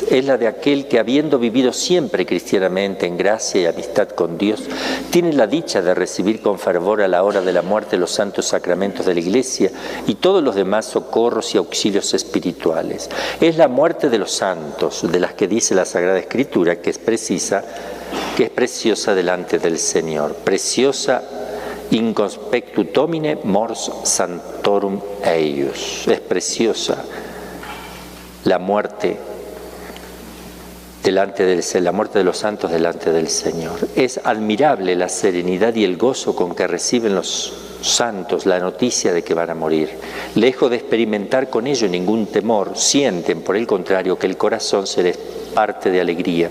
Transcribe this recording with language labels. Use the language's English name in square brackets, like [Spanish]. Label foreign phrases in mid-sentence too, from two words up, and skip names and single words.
[Spanish] Es la de aquel que, habiendo vivido siempre cristianamente en gracia y amistad con Dios, tiene la dicha de recibir con fervor a la hora de la muerte los santos sacramentos de la Iglesia y todos los demás socorros y auxilios espirituales. Es la muerte de los santos, de las que dice la Sagrada Escritura, que es preciosa delante del Señor. [Latin] Preciosa inconspectu domine mors sanctorum eius. [Spanish] Es preciosa la muerte la muerte de los santos delante del Señor. Es admirable la serenidad y el gozo con que reciben los santos la noticia de que van a morir. Lejos de experimentar con ello ningún temor, sienten, por el contrario, que el corazón se les parte de alegría.